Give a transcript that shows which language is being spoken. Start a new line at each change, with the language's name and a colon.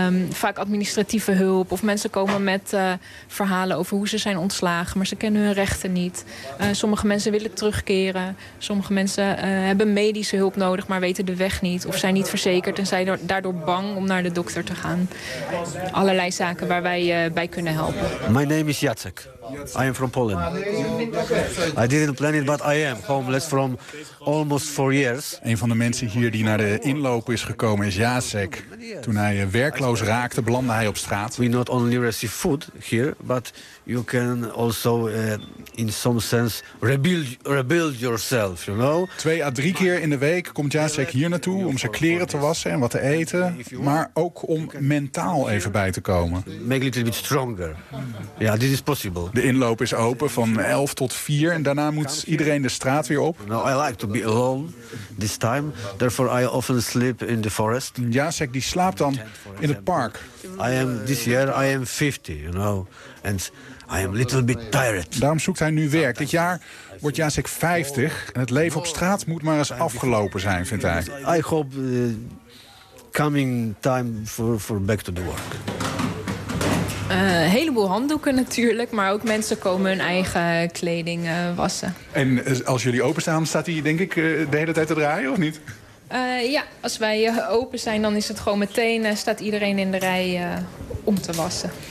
Dutch: Vaak administratieve hulp of mensen komen met verhalen over hoe ze zijn ontslagen, maar ze kennen hun rechten niet. Sommige mensen willen terugkeren. Sommige mensen hebben medische hulp nodig, maar weten de weg niet of zijn niet verzekerd en zijn daardoor bang om naar de dokter te gaan. Allerlei zaken waar wij bij kunnen helpen.
English: My name is Jacek. I am from Poland. I didn't plan it, but I am homeless from almost 4 years.
Dutch: Een van de mensen hier die naar de inloop is gekomen is Jacek. Toen hij werkloos raakte, belandde hij op straat.
English: We not only receive food here, but you can also in some sense rebuild yourself, you know?
Dutch: 2 à 3 keer in de week komt Jacek hier naartoe om zijn kleren te wassen en wat te eten, maar ook om mentaal even bij te komen.
English: Make a little bit stronger. Yeah, this is possible.
Dutch: De inloop is open van 11 tot 4 en daarna moet iedereen de straat weer op.
English: No, I like to be alone this time. Therefore I often sleep in the forest.
Dutch: Jacek die slaapt dan in het park.
English: This year I am 50, you know. And I am a little bit tired.
Dutch: Daarom zoekt hij nu werk. Dit jaar wordt Jacek 50 en het leven op straat moet maar eens afgelopen zijn, vindt hij.
English: I hope coming time for back to the work.
Dutch: Een heleboel handdoeken natuurlijk, maar ook mensen komen hun eigen kleding wassen. En als jullie openstaan, staat hij denk ik de hele tijd te draaien, of niet? Ja, als wij open zijn, dan is het gewoon meteen, staat iedereen in de rij om te wassen.